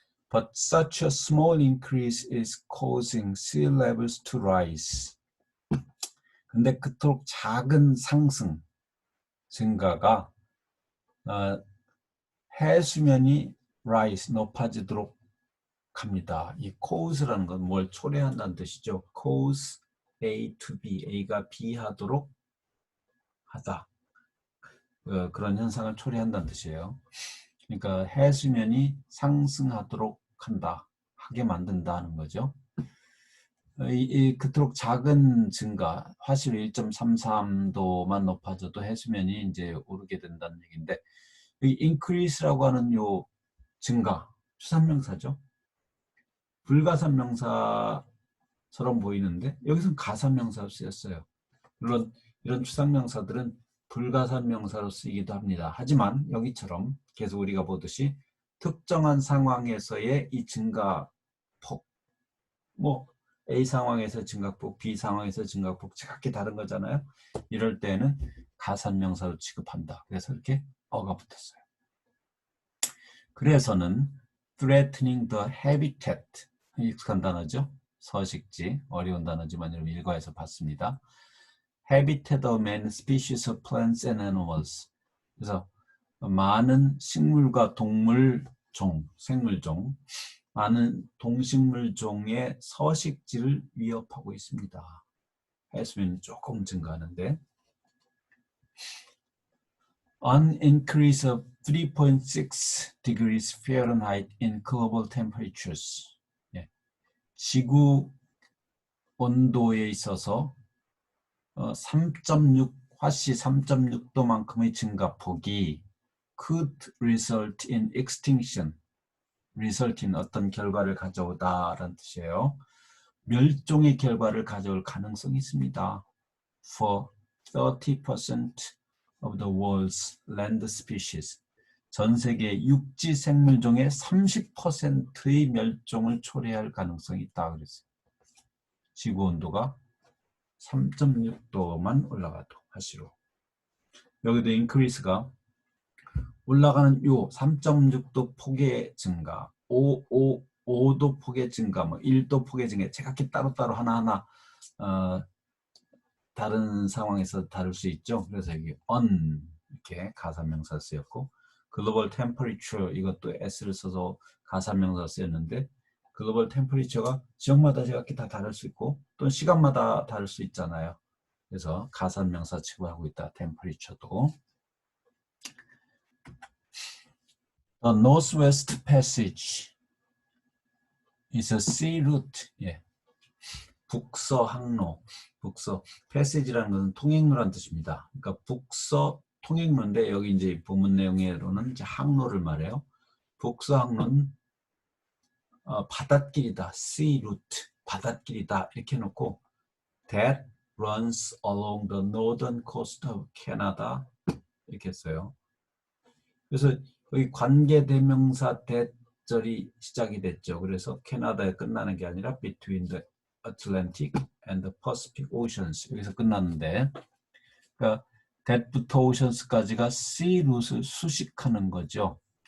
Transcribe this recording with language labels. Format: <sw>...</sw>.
<en>But such a small increase is causing sea levels to rise.</en> <ko>근데 그토록 작은 상승, 증가가 해수면이 rise, 높아지도록 합니다. 이 cause라는 건 뭘 초래한다는 뜻이죠. cause A to B, A가 B 하도록 하다. 그런 현상을 초래한다는 뜻이에요. 그러니까 해수면이 상승하도록 한다, 하게 만든다는 거죠. 그토록 작은 증가, 화실 1.33도만 높아져도 해수면이 이제 오르게 된다는 얘기인데, 이 increase라고 하는 요 증가, 추산명사죠. 불가산명사처럼 보이는데 여기서는 가산명사로 쓰였어요. 물론 이런 추상명사들은 불가산명사로 쓰이기도 합니다. 하지만 여기처럼 계속 우리가 보듯이 특정한 상황에서의 이 증가폭, 뭐 A 상황에서 증가폭, B 상황에서 증가폭 각기 다른 거잖아요. 이럴 때는 가산명사로 취급한다. 그래서 이렇게 어가 붙었어요. 그래서는</ko> <en>threatening the habitat,</en> <ko>익숙한 단어죠. 서식지, 어려운 단어지만 여러분 일과에서 봤습니다.</ko> <en>habitat of many species of plants and animals.</en> <ko>그래서 많은 식물과 동물종, 생물종, 많은 동식물종의 서식지를 위협하고 있습니다. 해수면이 조금 증가하는데</ko> <en>An increase of 3.6 degrees Fahrenheit in global temperatures.</en> <ko>지구 온도에 있어서 3.6 화씨 3.6도만큼의 증가폭이</ko> <en>could result in extinction.</en> <ko>result in 어떤 결과를 가져오다라는 뜻이에요. 멸종의 결과를 가져올 가능성이 있습니다.</ko> <en>For 30% of the world's land species.</en> <ko>전 세계 육지 생물종의 30%의 멸종을 초래할 가능성이 있다 그랬어요. 지구 온도가 3.6도만 올라가도 하시로. 여기도 increase가 올라가는 요 3.6도 폭의 증가, 5도 폭의 증가, 뭐 1도 폭의 증가, 각기 따로따로 하나하나 다른 상황에서 다를 수 있죠. 그래서 여기 on 이렇게 가사명사 쓰였고, 글로벌 템퍼리처 이것도 s를 써서 가사명사 쓰였는데, 글로벌 템퍼리처가 지역마다 각기 다 다를 수 있고 또는 시간마다 다를 수 있잖아요. 그래서 가사명사 취급하고 있다. 템퍼리처도.</ko> <en>The Northwest Passage is a sea route.</en> <ko>북서 항로. 북서 passage라는 것은 통행로란 뜻입니다. 그러니까 북서 통행로인데 여기 이제 본문 내용으로는 이제 항로를 말해요. 북서 항로는 바닷길이다. sea route. 바닷길이다. 이렇게 해놓고</ko> <en>that runs along the northern coast of Canada</en> <ko>이렇게 했어요. 그래서 여기 관계대명사 that절이 시작이 됐죠. 그래서 캐나다에 끝나는 게 아니라</ko> <en>between the Atlantic and the Pacific Oceans</en> <ko>여기서 끝났는데, 그러니까 that부터 oceans까지가 sea route를 수식하는 거죠.</ko>